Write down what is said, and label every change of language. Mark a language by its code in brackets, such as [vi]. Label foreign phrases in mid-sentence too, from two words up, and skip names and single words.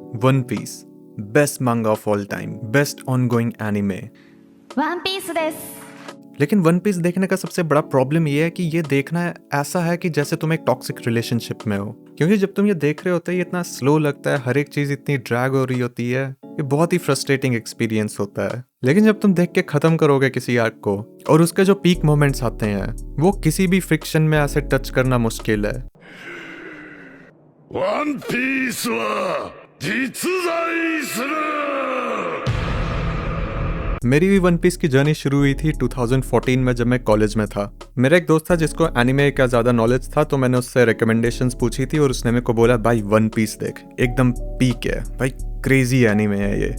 [en] One Piece best manga of all time, best ongoing anime. [ja] ワンピースです。 [hi] लेकिन वन पीस देखने का सबसे बड़ा प्रॉब्लम ये है कि ये देखना ऐसा है कि जैसे तुम एक [en] toxic relationship [hi] में हो, क्योंकि जब तुम ये देख रहे होते हो ये इतना स्लो लगता है, हर एक चीज इतनी ड्रैग हो रही होती है, ये बहुत ही [en] frustrating experience [hi] होता है। लेकिन जब तुम देख के खत्म करोगे किसी आर्क को और उसके जो [en] peak moments [hi] आते हैं वो किसी भी फ्रिक्शन में ऐसे टच करना मुश्किल है। [ja] ワンピースは実在する。 [hi] मेरी भी वन पीस की जर्नी शुरू हुई थी 2014 में, जब मैं कॉलेज में था। मेरा एक दोस्त था जिसको एनिमे का ज़्यादा नॉलेज था, तो मैंने उससे रिकमेंडेशंस पूछी थी और उसने मेरे को बोला भाई वन पीस देख, एकदम पीक है भाई, [en] crazy anime [hi] है ये।